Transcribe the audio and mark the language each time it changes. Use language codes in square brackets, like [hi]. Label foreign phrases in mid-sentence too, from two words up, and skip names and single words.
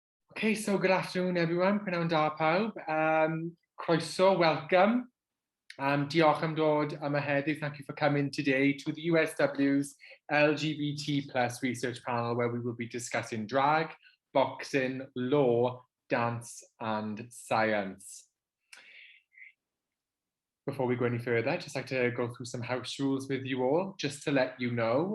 [en] Okay, so good afternoon everyone, [cy] prynawn da pawb. Croeso, welcome. Diolch am dod am y heddiw. [en] Thank you for coming today to the USW's LGBT plus research panel, where we will be discussing drag, boxing, law, dance and science. Before we go any further, I'd just like to go through some house rules with you all, just to let you know.